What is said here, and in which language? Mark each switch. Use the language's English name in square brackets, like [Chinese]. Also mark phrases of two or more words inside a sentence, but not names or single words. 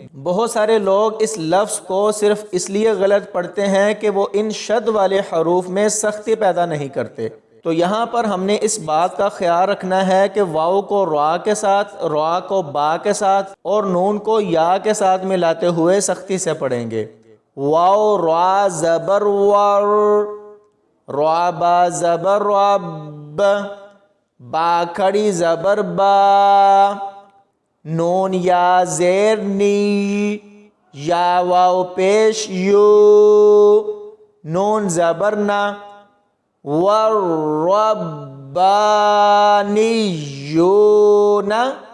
[Urdu] بہت سارے لوگ اس لفظ کو صرف اس لیے غلط پڑھتے ہیں کہ وہ ان شد والے حروف میں سختی پیدا نہیں کرتے۔ تو یہاں پر ہم نے اس بات کا خیال رکھنا ہے کہ واو کو را کے ساتھ، را کو با کے ساتھ اور نون کو یا کے ساتھ ملاتے ہوئے سختی سے پڑھیں گے۔ واو را زبر ور، را با زبر رب، با کھڑی زبر با، نون یا زیر نی، یا واو پیش یو، نون زبر نا، والربانیون،